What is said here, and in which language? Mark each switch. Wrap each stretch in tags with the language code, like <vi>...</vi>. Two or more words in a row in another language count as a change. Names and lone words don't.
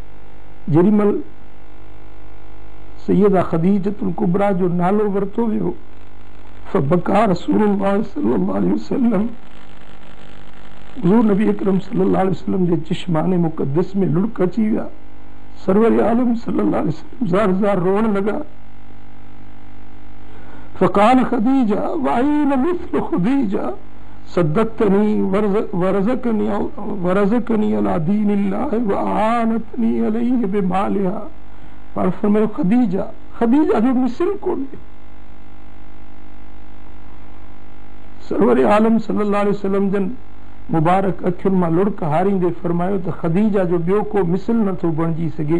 <sd>जेॾी महिल सैयदा ख़दीजतुल कुबरा जो नालो वरितो वियो</sd> <ar>فبكى رسول الله صلى الله عليه وسلم</ar> <sd>हुज़ूर नबी अकरम</sd> <ar>صلى الله عليه وسلم</ar> <sd>जे चिश्माने मुक़द्दस में लुड़क अची विया। सरवर आलम</sd> <ar>صلى الله عليه وسلم</ar> <sd>ज़ार ज़ार रोअण लॻा।</sd> <ar>فقال خديجة وأين مثل خديجة صدقتني ورزقتني على دين الله و أعانتني عليه بمالها.</ar> <sd>पर फरमायो ख़दीजा जो मिसल कोन्हे। सरवर आलम</sd> <ar>صلى الله عليه وسلم</ar> <sd>जन मुबारक अखियुनि मां लुड़क हारींदे फरमायो त ख़दीजा जो ॿियो को मिसल नथो बणिजी सघे।</sd>